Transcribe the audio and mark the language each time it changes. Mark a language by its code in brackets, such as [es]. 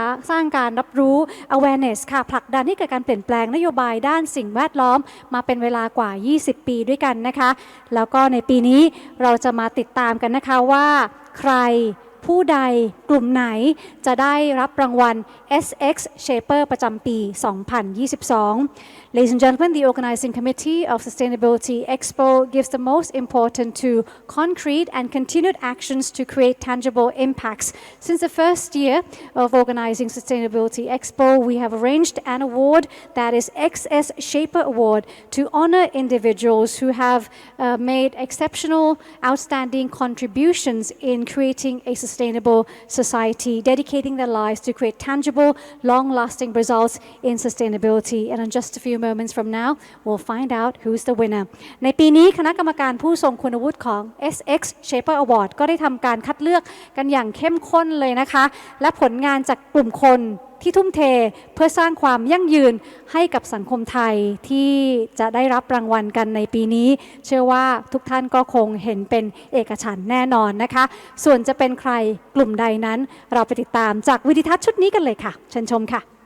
[th] สร้างการรับรู้ awareness ค่ะผลักดันให้เกิดการเปลี่ยนแปลงนโยบายด้านสิ่งแวดล้อมมาเป็นเวลากว่า 20 ปีด้วยกันนะคะแล้วก็ในปีนี้เราจะมาติดตามกันนะคะว่าใครผู้ใดกลุ่มไหนจะได้รับรางวัล SX Shaper ประจำปี 2022 [en] Ladies and gentlemen, the organizing committee of Sustainability Expo gives the most importance to concrete and continued actions to create tangible impacts. Since the first year of organizing Sustainability Expo, we have arranged an award that is XS Shaper Award to honor individuals who have made exceptional, outstanding contributions in creating a sustainable society, dedicating their lives to create tangible, long-lasting results in sustainability. And in just a few moments from now, we'll find out who's the winner. [th] ในปีนี้คณะกรรมการผู้ทรงคุณวุฒิของ SX Shaper Award ก็ได้ทำการคัดเลือกกันอย่างเข้มข้นเลยนะคะและผลงานจากกลุ่มคนที่ทุ่มเทเพื่อสร้างความยั่งยืนให้กับสังคมไทยที่จะได้รับรางวัลกันในปีนี้เชื่อว่าทุกท่านก็คงเห็นเป็นเอกฉันท์แน่นอนนะคะส่วนจะเป็นใครกลุ่มใดนั้นเราไปติดตามจากวิดีทัศน์ชุดนี้กันเลยค่ะเชิญชมค่ะ